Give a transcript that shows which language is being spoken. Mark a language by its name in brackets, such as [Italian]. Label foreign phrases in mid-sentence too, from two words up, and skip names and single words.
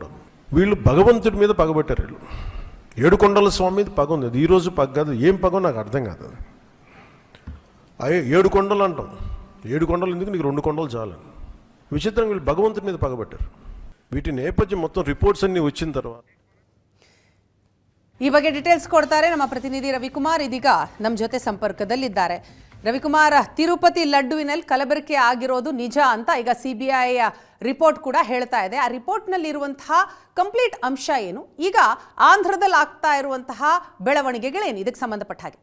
[Telugu] వీళ్ళు భగవంతుడి మీద పగబెట్టారు. వీళ్ళు ఏడుకొండల స్వామి మీద పగ ఉంది. అది ఈరోజు పగ కాదు, ఏం పగో నాకు అర్థం కాదు. అది 7 కొండలు అంటాం. 7 కొండలు ఎందుకు, నీకు 2 కొండలు చాలని. విచిత్రంగా వీళ్ళు భగవంతుడి మీద పగబెట్టారు. వీటి నేపథ్యం మొత్తం రిపోర్ట్స్ అన్నీ వచ్చిన తర్వాత [Kannada] ಈ ಬಗ್ಗೆ ಡೀಟೇಲ್ಸ್ ಕೊಡ್ತಾರೆ ನಮ್ಮ ಪ್ರತಿನಿಧಿ ರವಿಕುಮಾರ್. ಇದೀಗ ನಮ್ಮ ಜೊತೆ ಸಂಪರ್ಕದಲ್ಲಿದ್ದಾರೆ. ರವಿಕುಮಾರ್, ತಿರುಪತಿ ಲಡ್ಡುವಿನಲ್ಲಿ ಕಲಬೆರಕೆ ಆಗಿರೋದು ನಿಜ ಅಂತ ಈಗ ಸಿಬಿಐ ರಿಪೋರ್ಟ್ ಕೂಡ ಹೇಳ್ತಾ ಇದೆ. ಆ ರಿಪೋರ್ಟ್ನಲ್ಲಿ ಇರುವಂತಹ ಕಂಪ್ಲೀಟ್ ಅಂಶ ಏನು, ಈಗ ಆಂಧ್ರದಲ್ಲಿ ಆಗ್ತಾ ಇರುವಂತಹ ಬೆಳವಣಿಗೆಗಳೇನು, ಇದಕ್ಕೆ ಸಂಬಂಧಪಟ್ಟ ಹಾಗೆ?